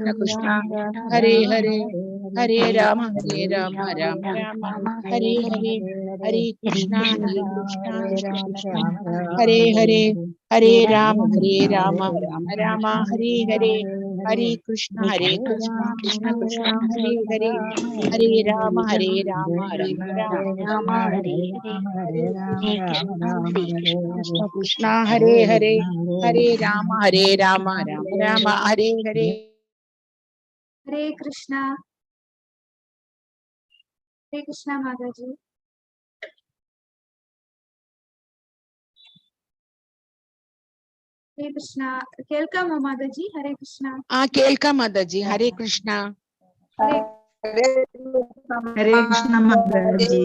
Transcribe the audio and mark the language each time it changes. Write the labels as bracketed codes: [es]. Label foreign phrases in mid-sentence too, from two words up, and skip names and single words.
[sa] കൃഷ്ണ ഹരേ ഹരേ, ഹരേ രാമ രാമ ഹരേ ഹരേ, ഹരേ കൃഷ്ണ കൃഷ്ണ കൃഷ്ണ ഹരേ ഹരേ, ഹരേ രാമ രാമ ഹരേ ഹരേ, ഹരേ കൃഷ്ണ കൃഷ്ണ കൃഷ്ണ ഹരേ ഹരേ, ഹരേ രാമ രാമ ഹരേ ഹരേ, കൃഷ്ണ കൃഷ്ണ ഹരേ ഹരേ, ഹരേ രാമ രാമ ഹരേ ഹരേ. ഹരേ കൃഷ്ണ. ഹരേ കൃഷ്ണ മാതാജി. ഹരേ കൃഷ്ണ. [ml] കേൾക്കാമോ മാതാജി? [sa] ഹരേ കൃഷ്ണ. [ml] കേൾക്കാം മാതാജി. [sa] ഹരേ കൃഷ്ണ. ഹരേ കൃഷ്ണ മാതാജി.